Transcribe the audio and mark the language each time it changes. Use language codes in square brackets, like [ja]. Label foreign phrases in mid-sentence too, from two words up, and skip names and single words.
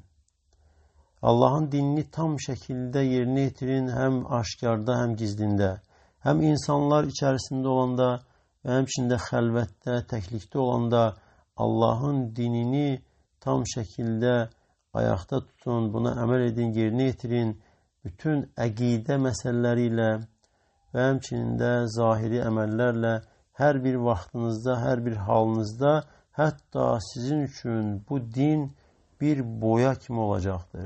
[tr] Allah'ın dinini tam şekilde yerine getirin, hem aşkarda hem gizlinde. Hem insanlar içerisinde olanda ve hem içinde helvette, teklikte olanda Allah'ın dinini tam şekilde ayakta tutun, [az] buna əməl edin, yerinə yetirin. Bütün əqidə məsələləriyle və həmçinin də zahiri əməllərlə hər bir vaxtınızda, hər bir halınızda, hətta sizin üçün bu din bir boya kimi olacaqdır.